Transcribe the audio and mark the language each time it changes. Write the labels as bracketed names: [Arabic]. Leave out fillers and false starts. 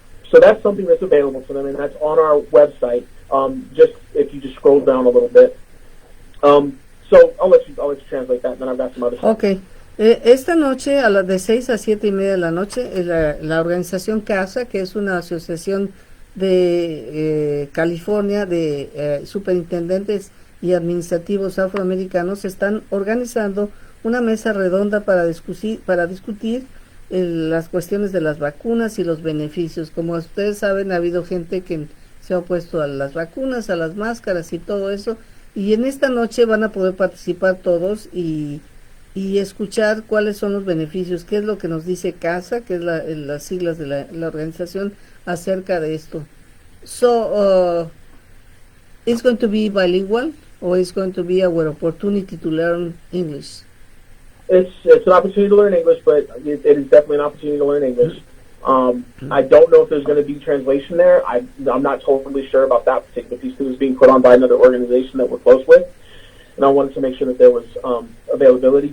[English] So that's something that's available to them, and that's on our website. Just if you just scroll down a little bit. So I'll let you translate that, and then I've got some other stuff. Okay. [Spanish] Esta noche, a las de 6 a 7:30 de la noche, la organización CASA, que es una asociación de California de superintendentes y administrativos afroamericanos, están organizando una mesa redonda para discutir las cuestiones de las vacunas y los beneficios. Como ustedes saben, ha habido gente que se ha opuesto a las vacunas, a las máscaras y todo eso. Y en esta noche van a poder participar todos y escuchar cuáles son los beneficios, qué es lo que nos dice CASA, que es las siglas de la organización, acerca de esto. So, [English] it's going to be bilingual, or it's going to be our opportunity to learn English? It's an opportunity to learn English, but it is definitely an opportunity to learn English. I don't know if there's going to be translation there. I'm not totally sure about that particular piece because it's being put on by another organization that we're close with, and I wanted to make sure that there was availability.